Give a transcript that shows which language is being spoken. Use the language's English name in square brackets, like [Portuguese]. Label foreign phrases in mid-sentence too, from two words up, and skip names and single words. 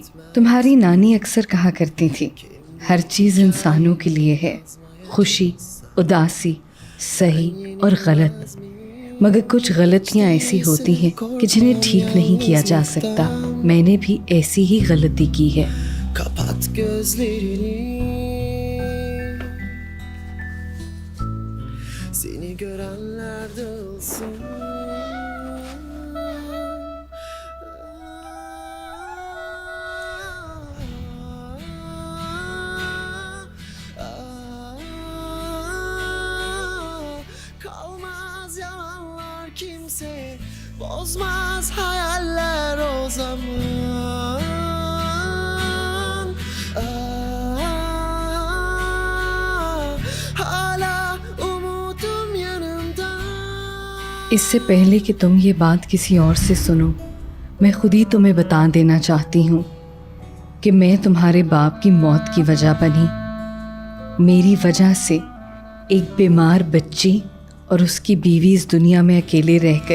[Hindi] तुम्हारी नानी अक्सर कहा करती थी, हर चीज़ इंसानों के लिए है, खुशी, उदासी, सही और गलत, मगर कुछ गलतियाँ ऐसी होती हैं कि जिन्हें ठीक नहीं किया जा सकता। मैंने भी ऐसी ही गलती की है। [Turkish] Seni görenler dağılsın. Kalmaz yalanlar kimse, bozmaz hayaller o zaman. Hala umudum yanımda. [Hindi] इससे पहले कि तुम ये बात किसी और से सुनो, मैं खुद ही तुम्हें बता देना चाहती हूँ कि मैं तुम्हारे बाप की मौत की वजह बनी। मेरी वजह से एक बीमार बच्ची और उसकी बीवी इस दुनिया में अकेले रह गए।